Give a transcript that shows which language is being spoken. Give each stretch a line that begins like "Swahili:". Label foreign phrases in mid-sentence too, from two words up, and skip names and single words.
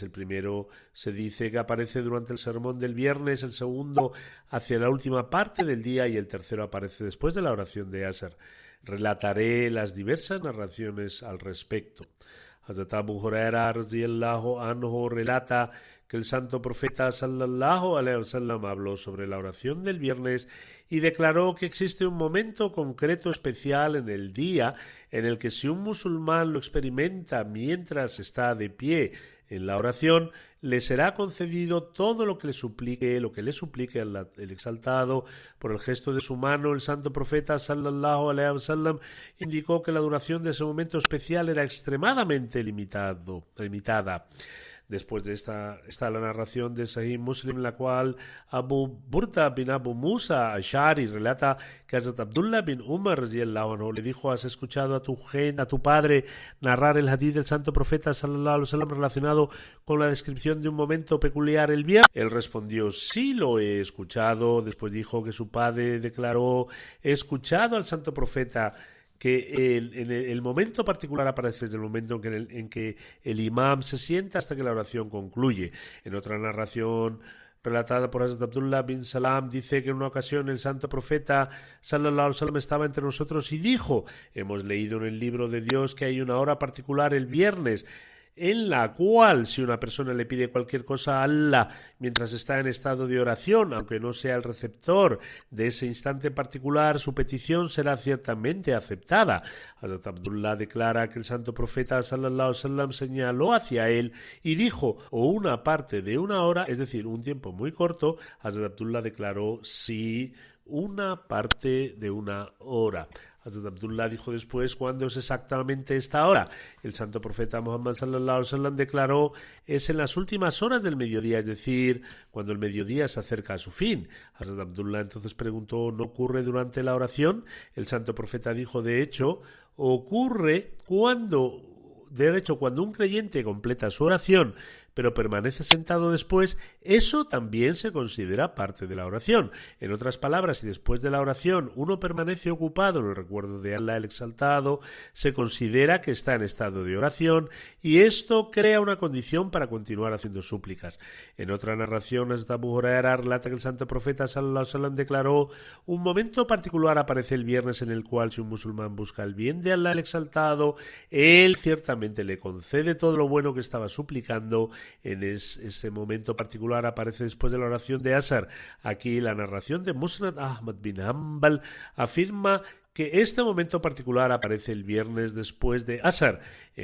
Spanish: El primero se dice que aparece durante el sermón del viernes, el segundo hacia la última parte del día y el tercero aparece después de la oración de Asr. Relataré las diversas narraciones al respecto. Hazrat Abu Huraira
Arabic: رضي الله عنه
Spanish: relata que el santo profeta
Arabic: صلى الله عليه وسلم
Spanish: habló sobre la oración del viernes y declaró que existe un momento concreto especial en el día en el que si un musulmán lo experimenta mientras está de pie en la oración, le será concedido todo lo que le suplique el exaltado. Por el gesto de su mano, el santo profeta
Arabic: صلى الله عليه وسلم
Spanish: indicó que la duración de ese momento especial era extremadamente limitada. Después de esta está la narración de Sahih Muslim, la cual Abu Burda bin Abu Musa Ash'ari relata que Hazrat Abdullah bin Umar
Arabic: رضي الله عنه
Spanish: le dijo: ¿has escuchado a tu padre narrar el hadith del santo profeta
Arabic: صلى الله عليه وسلم
Spanish: relacionado con la descripción de un momento peculiar el viernes? Él respondió: sí, lo he escuchado. Después dijo que su padre declaró: he escuchado al santo profeta que el momento particular aparece desde el momento en que el imam se sienta hasta que la oración concluye. En otra narración relatada por Hazrat Abdullah bin Salam dice que en una ocasión el santo profeta
Arabic: صلى الله عليه وسلم
Spanish: estaba entre nosotros y dijo: hemos leído en el libro de Dios que hay una hora particular el viernes en la cual si una persona le pide cualquier cosa a Allah mientras está en estado de oración, aunque no sea el receptor de ese instante particular, su petición será ciertamente aceptada. Hazrat Abdullah declara que el santo profeta
Arabic: صلى الله عليه وسلم
Spanish: señaló hacia él y dijo: o una parte de una hora, es decir, un tiempo muy corto. Hazrat Abdullah declaró: sí, una parte de una hora. Hazrat Abdullah dijo después: ¿cuándo es exactamente esta hora? El santo profeta Muhammad
Arabic: صلى الله عليه وسلم
Spanish: declaró: es en las últimas horas del mediodía, es decir, cuando el mediodía se acerca a su fin. Hazrat Abdullah entonces preguntó: ¿no ocurre durante la oración? El santo profeta dijo: de hecho, ocurre cuando un creyente completa su oración pero permanece sentado después, eso también se considera parte de la oración. En otras palabras, si después de la oración uno permanece ocupado en el recuerdo de Allah el Exaltado, se considera que está en estado de oración y esto crea una condición para continuar haciendo súplicas. En otra narración, Hazrat Abu Huraira relata que el santo profeta
Arabic: صلى الله عليه وسلم
Spanish: declaró: un momento particular aparece el viernes en el cual si un musulmán busca el bien de Allah el Exaltado, él ciertamente le concede todo lo bueno que estaba suplicando. En ese momento particular aparece después de la oración de Asr. Aquí la narración de Musnad Ahmad bin Hanbal afirma que este momento particular aparece el viernes después de Asr.